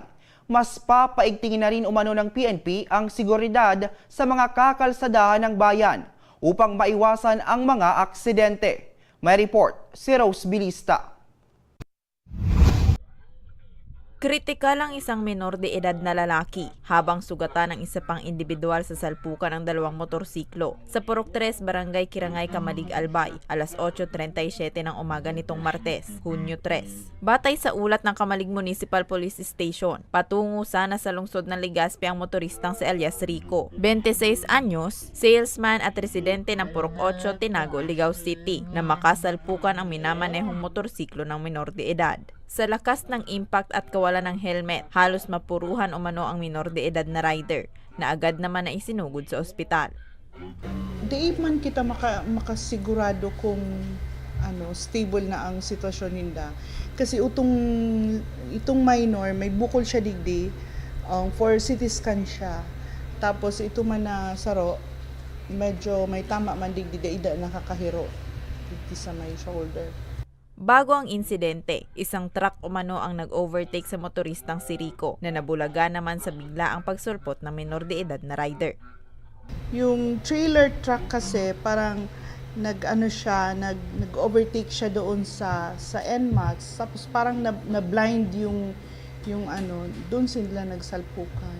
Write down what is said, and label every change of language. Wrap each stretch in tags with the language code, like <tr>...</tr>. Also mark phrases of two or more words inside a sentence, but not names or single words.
<tl>Mas papaigtingin na rin umano ng PNP ang seguridad sa mga kakalsadahan ng bayan upang maiwasan ang mga aksidente. May report si Rose Bilista. Kritikal ang isang menor de edad na lalaki habang sugatan ng isa pang individual sa salpukan ng dalawang motorsiklo sa Purok 3, Barangay Kirangay, Kamalig, Albay, alas 8:37 ng umaga nitong Martes, Hunyo 3. Batay sa ulat ng Kamalig Municipal Police Station, patungo sana sa lungsod ng Legazpi ang motoristang si alias Rico, 26 anyos, salesman at residente ng Purok 8, Tinago, Ligao City, na makasalpukan ang minamanehong motorsiklo ng menor de edad. Sa lakas ng impact at kawalan ng helmet, halos mapuruhan umano ang minor de edad na rider na agad naman na isinugod sa ospital.</tl> <bik>Di man kita makasigurado kung stable na ang sitwasyon nila.</bik> <tl>Kasi itong minor, may bukol siya digdi,</tl> <en>for CT scan</en> <tl>siya.</tl> <bik>Tapos ito man na saro, medyo may tama man digdi, ida nakakahiro digdi sa may shoulder.</bik> <tl>Bago ang insidente, isang truck umano ang nag-overtake sa motoristang si Rico na nabulaga naman sa bigla ang pagsulpot ng menor de edad na rider. Yung trailer truck kasi parang nag-overtake siya doon sa NMAX, tapos parang na-blind yung doon sila nagsalpukan.</tl>